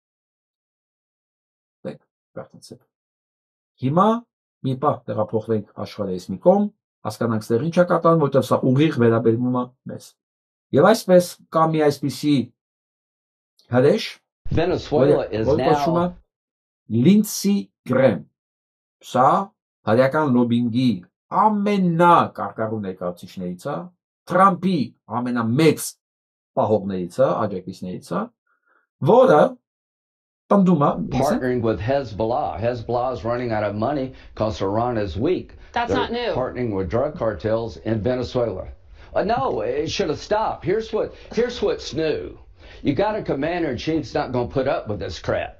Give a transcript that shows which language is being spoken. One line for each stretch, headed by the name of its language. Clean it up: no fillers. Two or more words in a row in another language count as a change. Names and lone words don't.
Armenian: Հիմա մի պահ տեղափոխվենք աշխարհից մի կողմ, հասկանանք ստեղ ինչ է կատարվում, որտեղ սա ուղիղ վերաբերվում է մեզ։ Եվ այսպես կա մի այսպիսի հրեշ, որ Լինդսի Գրեմ, սա հայկական լոբինգի ամենակարկառու ներկայացուցիչներից է, Թրամփի ամենամեծ պահողներից է, աջակիցներից է, որը
English: partnering with Hezbollah. Hezbollah is running out of money because Iran is weak. That's not new. Partnering with drug cartels in Venezuela. No, it should have stopped. Here's what's new. You got a commander-in-chief's not going to put up with this crap.